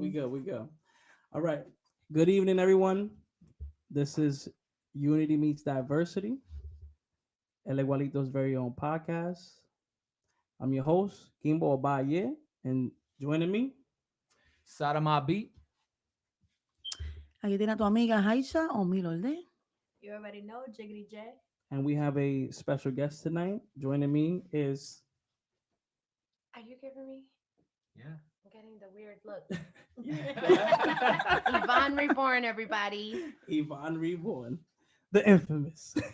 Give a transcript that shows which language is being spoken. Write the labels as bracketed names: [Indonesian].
[English] We go. We go. All right. Good evening, everyone. This is Unity Meets Diversity, El Igualito's very own podcast. I'm your host, Kimbo Obaye, and joining me, Sadama beat. [Spanish] Aquí tiene a tu amiga Haisha o Milolde. [English] You already know, Jiggity J. and we have a special guest tonight. Joining me is Are you giving me? Yeah. I'm getting the weird look. yeah. Ivon Reborn, everybody. Ivon Reborn, the infamous.